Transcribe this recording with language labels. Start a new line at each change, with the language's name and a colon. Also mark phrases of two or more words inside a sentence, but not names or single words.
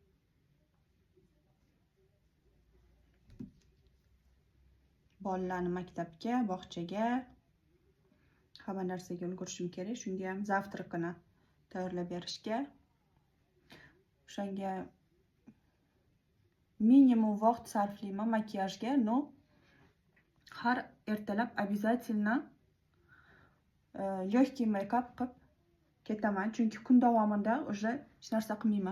Uzbek: Bolalarni maktabga, bog'chaga, hamma narsaga ulgurishim kerak. Shunga ham zavtrakini tayyorlab berishga. O'shanga minimum vaqt sarflayman makiyajga, no har ertalab
Russian: обязательно легкий
Uzbek: make-up qilib ketaman, chunki kun davomida уже hech narsa qilmayman.